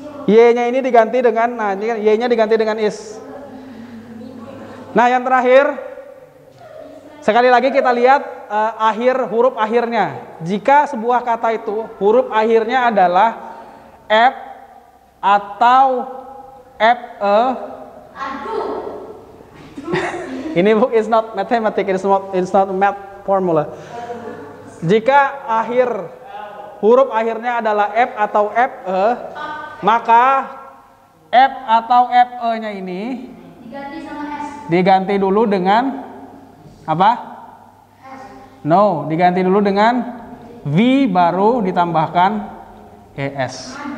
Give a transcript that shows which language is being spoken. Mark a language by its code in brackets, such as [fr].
[id] Y-nya ini diganti dengan, Y-nya diganti dengan is. Nah, yang terakhir, sekali lagi kita lihat huruf akhirnya. Jika sebuah kata itu huruf akhirnya adalah F atau FE. Ini [en] book is not mathematics, it's not math formula. [id] Jika huruf akhirnya adalah F atau FE, maka F atau FE-nya ini diganti dulu dengan apa? [en] No, [id] diganti dulu dengan V baru ditambahkan ES.